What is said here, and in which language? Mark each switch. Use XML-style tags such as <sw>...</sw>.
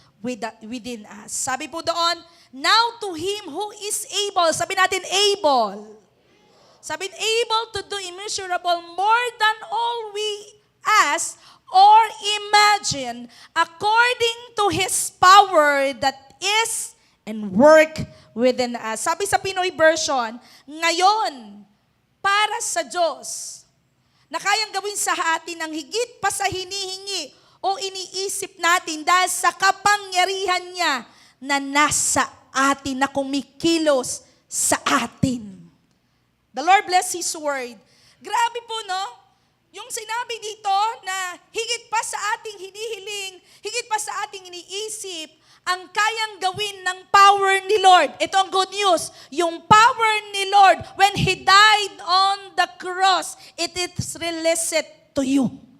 <en>within us.</en> <tl>Sabi po doon,</tl> <en>now to Him who is able,</en> <tl>sabi natin</tl> <en>able.</en> <tl>Sabi,</tl> <en>able to do immeasurable more than all we ask or imagine, according to His power that is and work within us.</en> <tl>Sabi sa Pinoy version, ngayon, para sa Diyos, na kayang gawin sa atin ang higit pa sa hinihingi o iniisip natin dahil sa kapangyarihan niya na nasa atin, na kumikilos sa atin.</tl> <en>The Lord bless His word.</en> <tl>Grabe po, no? Yung sinabi dito na higit pa sa ating hinihiling, higit pa sa ating iniisip, ang kayang gawin ng power ni Lord. Ito ang good news. Yung</tl> <en>power ni Lord, when He died on the cross, it is released to you.</en>